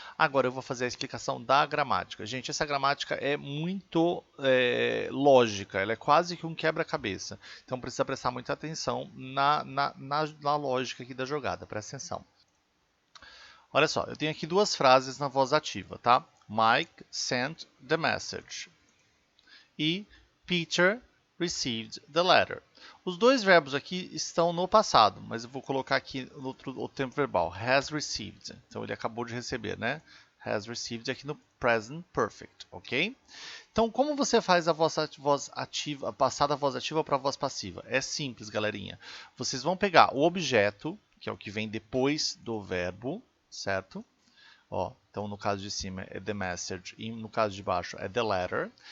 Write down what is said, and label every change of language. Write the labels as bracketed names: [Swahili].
[Portuguese] Agora eu vou fazer a explicação da gramática. Gente, essa gramática é muito lógica, ela é quase que um quebra-cabeça. Então precisa prestar muita atenção na lógica aqui da jogada. Presta atenção. Olha só, eu tenho aqui duas frases na voz ativa, tá? [English] Mike sent the message. E Peter received the letter. [Portuguese] Os dois verbos aqui estão no passado, mas eu vou colocar aqui o tempo verbal. Has received. Então ele acabou de receber, né? Has received aqui no present perfect, ok? Então, como você faz a voz ativa, passar da voz ativa para a voz passiva? É simples, galerinha. Vocês vão pegar o objeto, que é o que vem depois do verbo, certo? Ó, então, no caso de cima é the message e no caso de baixo é the letter.